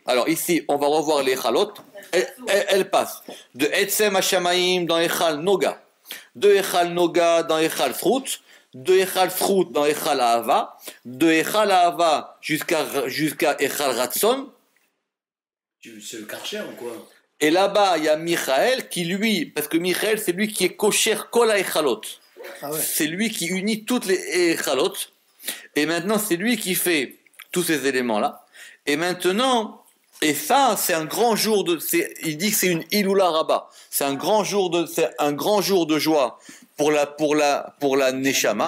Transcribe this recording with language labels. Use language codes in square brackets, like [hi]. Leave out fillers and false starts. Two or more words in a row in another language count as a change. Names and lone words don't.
[fr] Alors ici, on va revoir les Echalot. Elle passe de Etzem Hashamaim dans Echal Noga, de Echal Noga dans Echal Srout, de Echal Srout dans Echal Ahava, de Echal Ahava jusqu'à Echal Ratson. C'est le Karcher ou quoi? Et là-bas, il y a Michael qui lui, parce que Michael, c'est lui qui est [he] קושר כל היכלות. [fr] Ah ouais. C'est lui qui unit toutes les Echalot. Et maintenant, c'est lui qui fait tous ces éléments-là. Et maintenant, et ça, c'est un grand jour il dit que c'est une [arc] הילולא רבא. [fr] C'est un grand jour de joie pour la Neshama.